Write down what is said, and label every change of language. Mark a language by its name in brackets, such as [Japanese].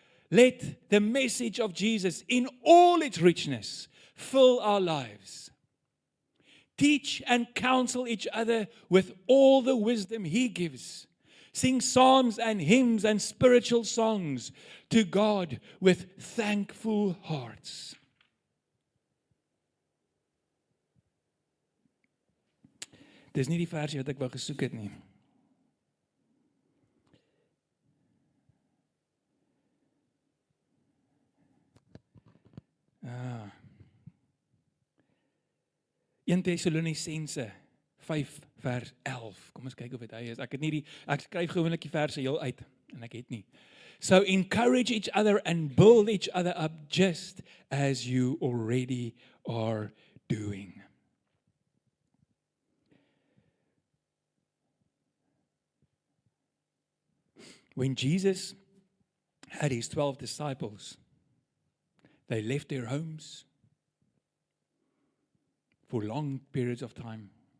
[English] Let the message of Jesus in all its richness fill our lives. Teach and counsel each other with all the wisdom He gives. Sing psalms and hymns and spiritual songs to God with thankful hearts. [Afrikaans] Dis nie die versie wat ek wou gesoek het nie. Ah. 1 Tessalonisense 5 vers 11. Kom ons kyk of dit hy is. Ek skryf gewoonlik die verse heel uit en ek het nie. [English] So encourage each other and build each other up just as you already are doing. When Jesus had his 12 disciples, they left their homes for long periods of time.